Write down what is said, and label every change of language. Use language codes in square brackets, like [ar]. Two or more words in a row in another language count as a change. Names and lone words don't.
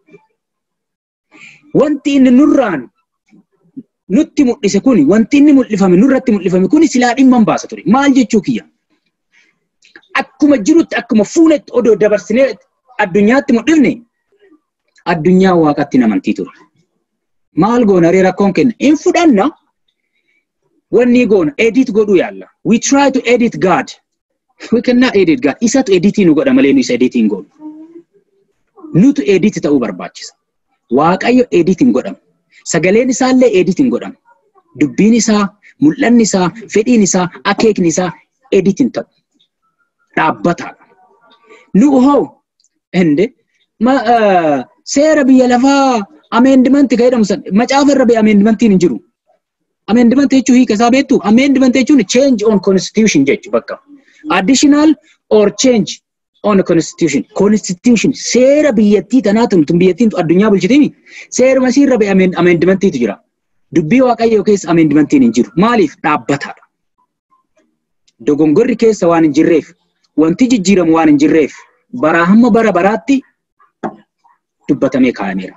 [om] Wanti inni nurraan nutti mul'ise kuni, wanti inni mul'ifame nurratti mul'ifame kuni silaa dhimma hin baasa ture. Maal jechuu kiyya? Akkuma jirutti akkuma fuunetti odoo dabarsinee addunyaatti mul'ifne addunyaa waaqatti namantii ture. Maal goona ree rakkoon kenna? In fudhanna wanni goona edit godhuu yaalla. [en] We try to edit God. We cannot edit God. [om] Isatu editii nu godha malee nu isa editiin godhu. Nutu edit ta'uu barbaachisa. Waaqayyo edit hin godhamu. Sagaleen isaallee edit hin godhamu. Dubbiin isaa, mul'anni isaa, fedhiin isaa, akeekni isaa edit hin ta'u. Dhaabbataadha. Nu hoo ende seera biyya lafaa amendment jedhamu san macaafa irra bee amendmentiin hin jiru. Amendment jechuun hiika isaa beektu? Amendment jechuun [en] change on constitution [om] jechuudha bakka. Additional or change on constitution. Constitution seera biyyattii tanaa tun biyyattiin addunyaa bulchitini. Seeruma irra bee amendmentiitu jira. Dubbii waaqayyoo keessa amendmentiin hin jiru. Maaliif? Dhaabbataadha. Dogongorri keessa waan hin jirreef, wanti jijjiiramu waan hin jirreef, baraa hamma bara baraatti dubbatamee kaa'ameera.